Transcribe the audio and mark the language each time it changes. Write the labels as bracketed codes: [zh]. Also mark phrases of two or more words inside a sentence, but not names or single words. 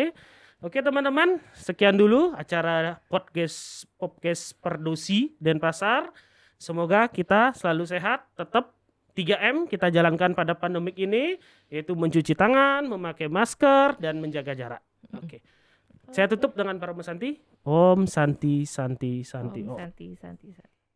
[id] Oke, teman-teman, sekian dulu acara podcast Perdosi Denpasar. Semoga kita selalu sehat, tetap 3M kita jalankan pada pandemik ini, yaitu mencuci tangan, memakai masker, dan menjaga jarak. Oke. Saya tutup dengan para Santi. [sa] Om Santi Santi Santi Om Om. Santi.